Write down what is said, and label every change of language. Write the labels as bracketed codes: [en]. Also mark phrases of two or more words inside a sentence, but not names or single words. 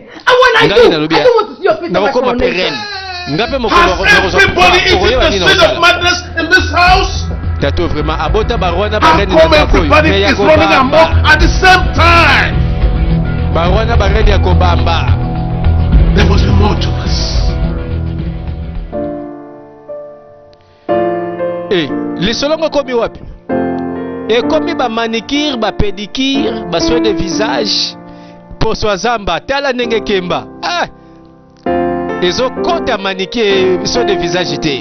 [en] And when I do, I don't want to see your face on my coronation. Has everybody eaten the seed of madness in this house? How come everybody is running amok at the same time? There must be more to us. [ln] Les solongo komi wapi? Et komi ba manicure, ba pédicure, ba [fr] soin de visage, [ln] poso zamba, tala nenge kemba. Ezo konta manicure, [fr] soin de visage [ln] te.